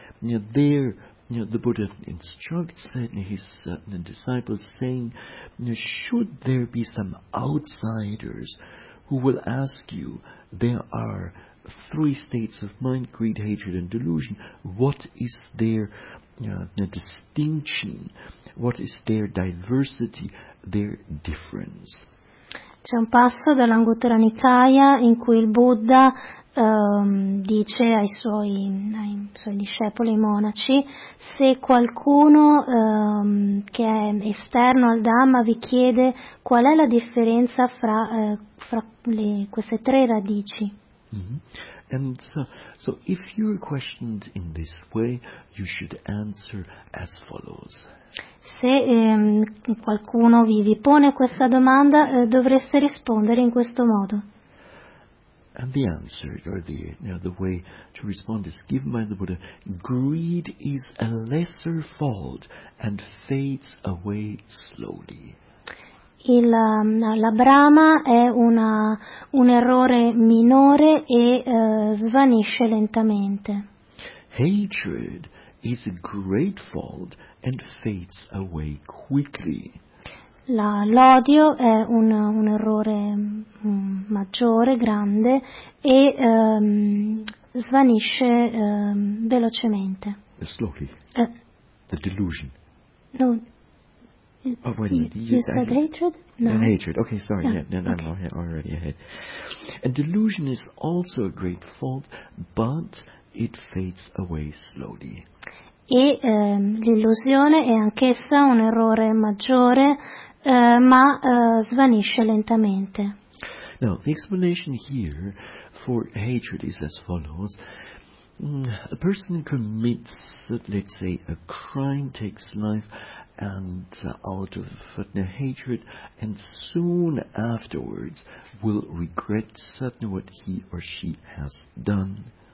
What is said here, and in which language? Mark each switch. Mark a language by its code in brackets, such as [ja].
[en] The Buddha instructs his disciples, saying, should there be some outsiders who will ask you, there are three states of mind, greed, hatred, and delusion, what is their distinction, what is their diversity, their difference? [it] C'è un passo dall'Anguttara Nikaya in cui il Buddha dice ai suoi discepoli monaci: se qualcuno che è esterno al Dhamma vi chiede qual è la differenza fra queste tre radici. [en] And so if you're questioned in this way, you should answer as follows. [it] Se qualcuno vi pone questa domanda, dovreste rispondere in questo modo. [en] And the answer, or the way to respond, is given by the Buddha: greed is a lesser fault and fades away slowly. [it] La Brahma è un errore minore e svanisce lentamente. [en] Hatred is a great fault and fades away quickly. [it] L'odio è un errore maggiore, grande, e svanisce velocemente. [en] Slowly. The delusion. No. Oh, wait, you said hatred? No. And hatred. Okay, sorry. I'm already ahead. And delusion is also a great fault, but it fades away slowly. [it] E l'illusione è anch'essa un errore maggiore, ma svanisce lentamente. [en] Now, the explanation here for hatred is as follows. A person commits, let's say, a crime, takes life, and out of hatred, and soon afterwards will regret certain what he or she has done.